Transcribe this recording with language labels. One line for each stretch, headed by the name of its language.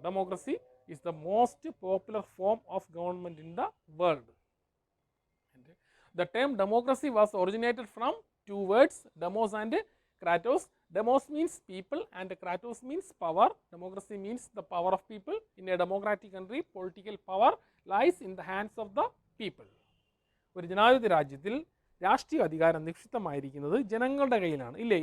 English: Democracy is the most popular form of government in the world. The term democracy was originated from two words, demos and kratos. Demos means people and kratos means power. Democracy means the power of people. In a democratic country, political power lies in the hands of the people.
Malayalam: ഒരു ജനാധിപത്യ രാജ്യത്തിൽ രാഷ്ട്രീയ അധികാരം നിക്ഷിപ്തമായിരിക്കുന്നത് ജനങ്ങളുടെ കയ്യിലാണ്. ഇല്ലേ?